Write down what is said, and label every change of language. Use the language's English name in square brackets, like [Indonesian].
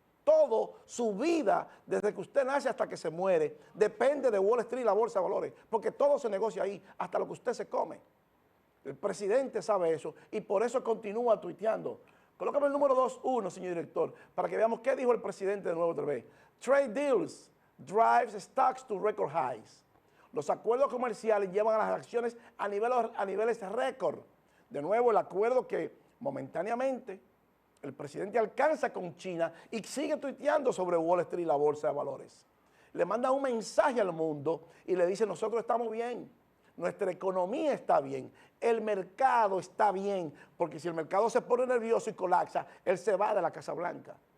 [Spanish] Todo, su vida, desde que usted nace hasta que se muere, depende de Wall Street y la bolsa de valores, porque todo se negocia ahí, hasta lo que usted se come. El presidente sabe eso y por eso continúa tuiteando. Colócame el número 2.1, señor director, para que veamos qué dijo el presidente de nuevo otra vez. [English] Trade deals drives stocks to record highs. [Spanish] Los acuerdos comerciales llevan a las acciones a niveles récord. De nuevo, el acuerdo que momentáneamente el presidente alcanza con China y sigue tuiteando sobre Wall Street y la bolsa de valores. Le manda un mensaje al mundo y le dice, nosotros estamos bien, nuestra economía está bien, el mercado está bien, porque si el mercado se pone nervioso y colapsa, él se va de la Casa Blanca.